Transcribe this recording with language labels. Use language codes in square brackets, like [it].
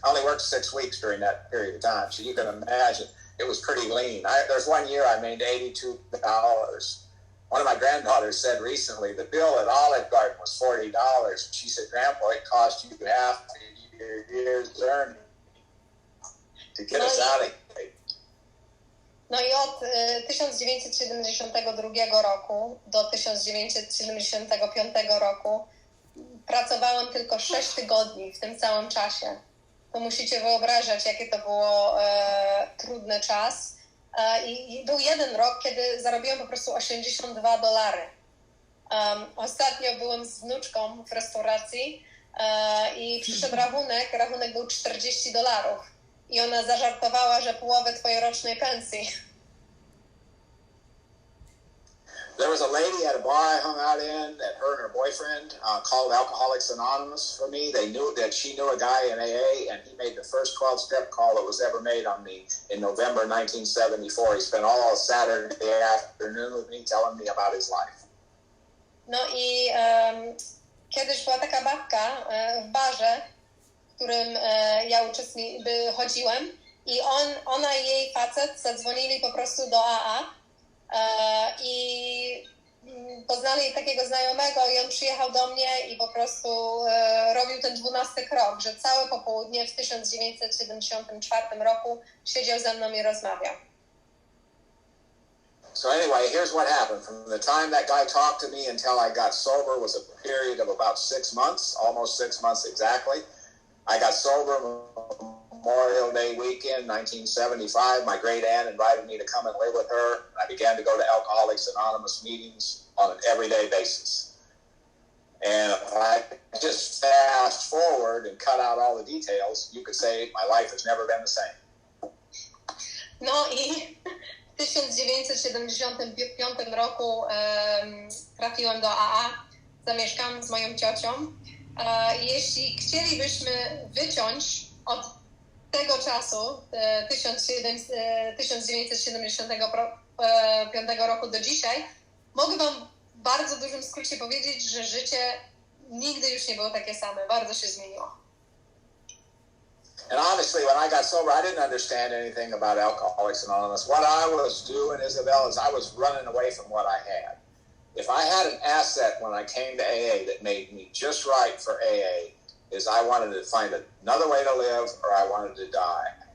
[en] I only worked 6 weeks during that period of time. So you can imagine it was pretty lean. There's 1 year I made $82. One of my granddaughters said recently the bill at Olive Garden was $40. She said, Grandpa, it cost you half your year's earnings to get us out of here. [pl] No i od 1972 roku do 1975 roku pracowałam tylko 6 tygodni w tym całym czasie. To musicie wyobrażać, jakie to było trudny czas. I był jeden rok, kiedy zarobiłam po prostu $82. Ostatnio byłam z wnuczką w restauracji i przyszedł rachunek był $40. I ona zażartowała, że połowę twojej rocznej pensji. [en] There was a lady at a bar I hung out in that her and her boyfriend called Alcoholics Anonymous for me. They knew that she knew a guy in AA, and he made the first 12-step call that was ever made on me in November 1974. He spent all Saturday afternoon with me telling me about his life. [pl] No i kiedyś była taka babka w barze, w którym ja chodziłem, i ona i jej facet zadzwonili po prostu do AA i poznali takiego znajomego, i on przyjechał do mnie i po prostu robił ten 12 krok, że całe popołudnie w 1974 roku siedział ze mną i rozmawiał. [en] So anyway, here's what happened. From the time that guy talked to me until I got sober was a period of about 6 months, almost 6 months exactly. I got sober Memorial Day weekend, 1975. My great aunt invited me to come and live with her. I began to go to Alcoholics Anonymous meetings on an everyday basis. And if I just fast forward and cut out all the details, you could say my life has never been the same. [pl] No i w 1975 roku trafiłem do AA, zamieszkałam z moją ciocią. Jeśli chcielibyśmy wyciąć od tego czasu, 1975 roku do dzisiaj, mogę wam w bardzo dużym skrócie powiedzieć, że życie nigdy już nie było takie same, bardzo się zmieniło. [en] And honestly, when I got sober, I didn't understand anything about Alcoholics Anonymous. What I was doing, Isabel, is I was running away from what I had. If I had an asset when I came to AA that made me just right for AA, is I wanted to find another way to live, or I wanted to die.